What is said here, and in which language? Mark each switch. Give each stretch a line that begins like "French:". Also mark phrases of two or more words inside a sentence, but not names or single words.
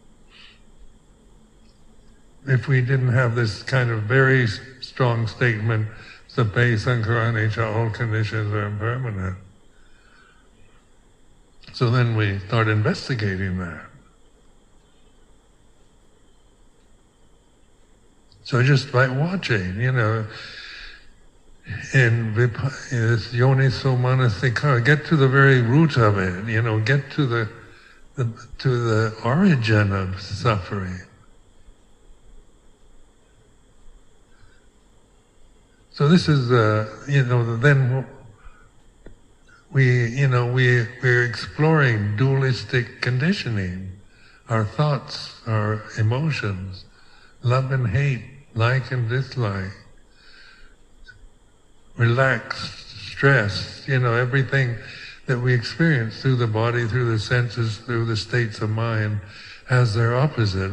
English: If we didn't have this kind of very strong statement,
Pali: Sape Sankarani Cha,
English: all conditions are impermanent. So then we start investigating that. So just by watching, in this
Pali: yoniso manasikara,
English: get to the very root of it, get to the origin of suffering. So this is, then we're exploring dualistic conditioning, our thoughts, our emotions, love and hate, like and dislike, relaxed, stress, everything that we experience through the body, through the senses, through the states of mind, has their opposite.